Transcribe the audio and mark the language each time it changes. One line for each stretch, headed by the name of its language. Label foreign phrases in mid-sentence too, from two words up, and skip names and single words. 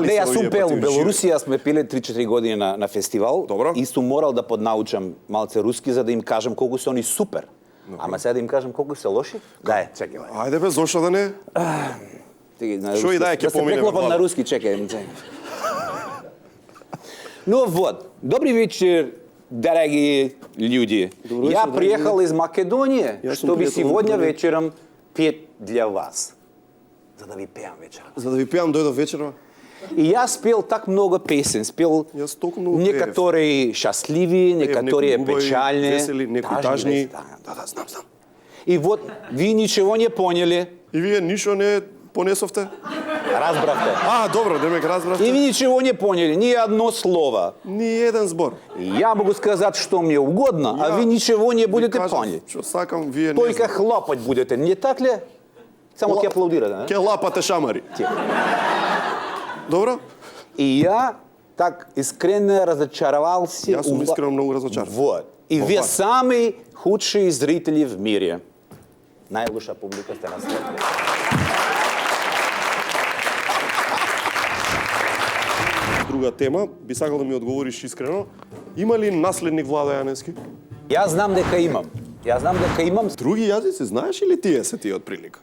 Macedonian: не, се јас сум пел у Белорусија, сме пиле 3-4 години на фестивал. Добро. И сум морал да поднаучам малце руски за да им кажам колку се они супер. Ама сега да им кажам колку се лоши? Дај, чекај. Ајде бе, зошто да не? Шо и дај, ќе поминеме. Да се преклопам на руски, чекај.
Russian: Ну вот, добри вечер, дороги люди. Я приехал из Македонии, чтобы сегодня вечером петь для вас.
Macedonian: За да ви пеам вечером. За да ви пеам дојдов вечером?
Russian: И ја спел так много песен, спел некоторые счастливи, некоторые печальные,
Macedonian: весели, некои тажни. Да, знам.
Russian: И вот ви ничего не поняли.
Macedonian: И вие ништо не понесовте? Разбравте. Добро, демек разбравте.
Russian: И ви ничего не поняли, ни одно слово.
Macedonian: Ни еден збор.
Russian: Я могу сказать, что мне угодно, а вы ничего не будете понять.
Macedonian: Што сакам, вие не
Russian: Только хлопать будете, не так ли?
Macedonian: Само ќе аплаудира, да? Ке лапате шамари. Добро?
Russian: И я так искренне разочаровался.
Macedonian: Јас сум искрено многу разочаран.
Russian: Вот. И вие сами худши зрители в мире.
Macedonian: Најлоша публика сте на светот. Друга тема, би сакал да ми одговориш искрено. Има ли наследник Владо Јаневски? Јас знам дека имам. Други јазици знаеш или тие се тие од прилика?